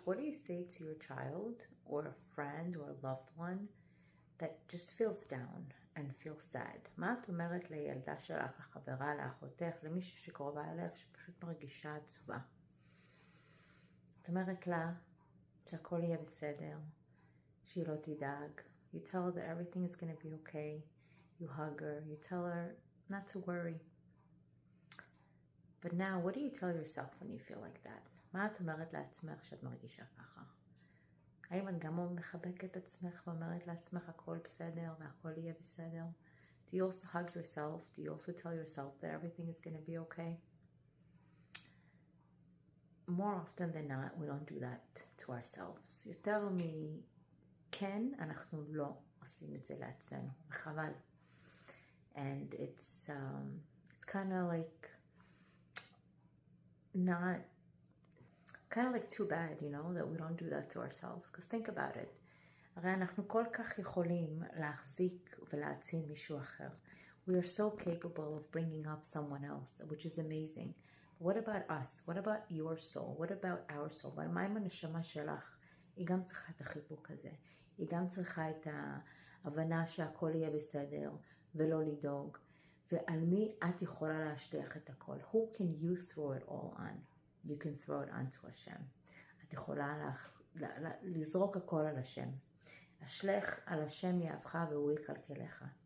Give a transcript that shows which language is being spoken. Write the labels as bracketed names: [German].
[English] What do you say to your child or a friend or a loved one that just feels down and feels sad? [Hebrew] מה את אומרת לילדה שלך, לחברה, לאחותך, למישהו שקרובה אליך שפשוט מרגישה עצובה? את אומרת לה שהכל יהיה בסדר, שהיא לא תדאג. [English] You tell her that everything is going to be okay. You hug her. You tell her not to worry. But now, what do you tell yourself when you feel like that? [Hebrew] מה את אומרת לעצמך שאת מרגישה ככה? האם את גם מחבקת את עצמך ואומרת לעצמך הכל בסדר והכל יהיה בסדר? [English] Do you also hug yourself? Do you also tell yourself that everything is going to be okay? More often than not, we don't do that to ourselves. [Hebrew] יותר מכן, אנחנו לא עושים את זה לעצמנו, וחבל. [English] And it's kind of like not kind of like too bad, you know, that we don't do that to ourselves. Because think about it. [Hebrew] הרי אנחנו כל כך יכולים להחזיק ולהציל מישהו אחר. [English] We are so capable of bringing up someone else, which is amazing. But what about us? What about your soul? What about our soul? [Hebrew] אבל מה עם הנשמה שלך? היא גם צריכה את החיבוק הזה. היא גם צריכה את ההבנה שהכל יהיה בסדר ולא לדאוג. ועל מי את יכולה להשליח את הכל? [English] Who can you throw it all on? You can throw it onto Hashem. [Hebrew] את יכולה לזרוק הכל על השם. השלך על השם יאהבך והוא יכלכלך.